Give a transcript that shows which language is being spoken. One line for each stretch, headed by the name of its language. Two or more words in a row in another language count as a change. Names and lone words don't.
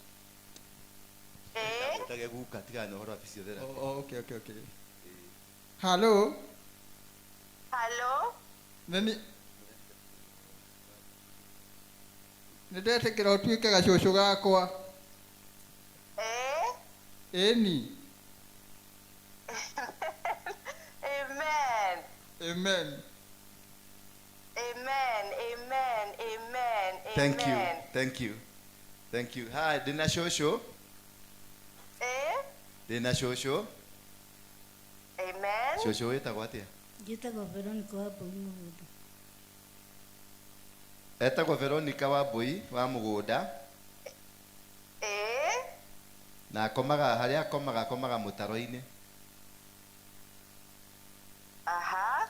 Kikuyu: Tage guka tiga no horo physiotherapy.
English: Okay. Halo? Halo?
Kikuyu: Nĩ ndetĩkĩra ũtuĩke gacũcũ gakwa. Eni.
English: Amen. Amen. Amen. Amen. Amen. Thank you. Amen. Thank you. Thank you. Hi,
Kikuyu: Dina Shosho. Eh? Dina Shosho.
English: Amen.
Kikuyu: Shosho etagwo atia? Njĩtagwo Veronica wa Mbũi Mũgũnda. Etagwo Veronica wa Mbũi wa Mũgũnda. Eh? Na harĩa akomaga mũtaro-inĩ. Aha.